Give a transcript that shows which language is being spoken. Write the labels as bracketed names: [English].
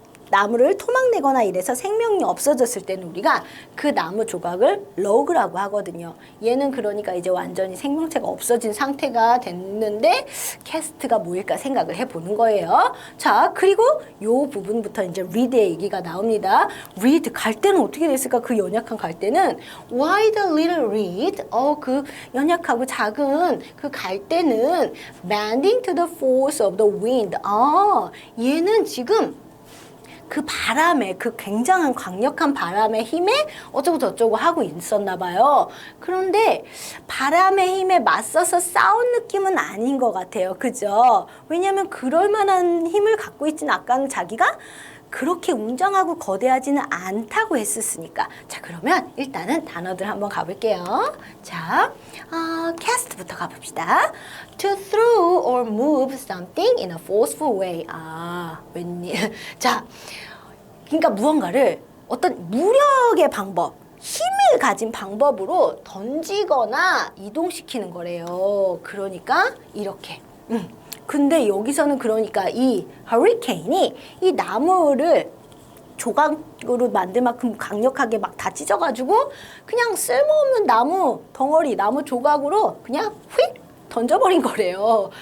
[Korean] 나무를 토막내거나 이래서 생명이 없어졌을 때는 우리가 그 나무 조각을 로그라고 하거든요. 얘는 그러니까 이제 완전히 생명체가 없어진 상태가 됐는데 캐스트가 뭐일까 생각을 해보는 거예요. 자, 그리고 요 부분부터 이제 read의 얘기가 나옵니다. read, 갈대는 어떻게 됐을까? 그 연약한 갈대는 why the little reed? 그 연약하고 작은 그 갈대는 bending to the force of the wind. 얘는 지금 그 바람에, 그 굉장한 강력한 바람의 힘에 어쩌고 저쩌고 하고 있었나 봐요. 그런데 바람의 힘에 맞서서 싸운 느낌은 아닌 것 같아요. 그죠? 왜냐하면 그럴 만한 힘을 갖고 있지는 아까는 자기가 그렇게 웅장하고 거대하지는 않다고 했었으니까. 자, 그러면 일단은 단어들 한번 가볼게요. 자, cast부터 가봅시다. [English] To throw or move something in a forceful way. [Korean] 웬일. 자, 그러니까 무언가를 어떤 무력의 방법, 힘을 가진 방법으로 던지거나 이동시키는 거래요. 그러니까 이렇게. 근데 여기서는 그러니까 이 허리케인이 이 나무를 조각으로 만들 만큼 강력하게 막 다 찢어가지고 그냥 쓸모없는 나무 덩어리, 나무 조각으로 그냥 휙 던져버린 거래요.